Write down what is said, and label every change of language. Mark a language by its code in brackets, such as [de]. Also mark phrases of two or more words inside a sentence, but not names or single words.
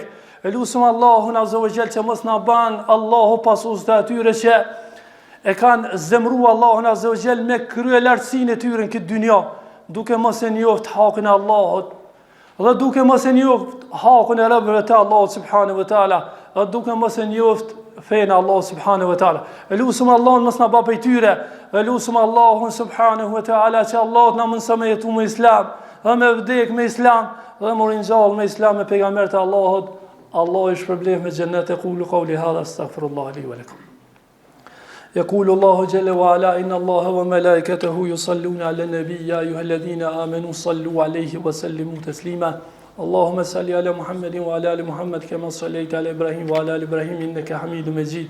[sq] E lutem Allahun [ar] عز وجل [sq] që mos na ban Allahu pasues të atyre që e kanë zemruar Allahun [ar] عز وجل [sq] me krye lartësinë e tyre në këtë dynjë, duke mos e njoft hakun e Allahut, dhe duke mos e njoft hakun e robëve të Allahut [ar] سبحانه وتعالى, [sq] dhe duke mos e njoft fenë Allahu [ar] سبحانه وتعالى. [sq] E lutem Allahun mos na bë prej tyre. E lutem Allahun [ar] سبحانه وتعالى [sq] që Allahu na mëson me jetu me Islam, dhe me vdek me Islam, dhe më rinjall me Islam me pejgamberët e Allahut. [ar] الله يشرب من جنات. يقول قولي هذا استغفر الله لي ولكم. يقول الله جل وعلا إن الله وملائكته يصلون على النبي يا أيها الذين آمنوا صلوا عليه وسلموا تسليما. اللهم صل على محمد وعلى آل محمد كما صليت على إبراهيم وعلى آل إبراهيم إنك حميد مجيد.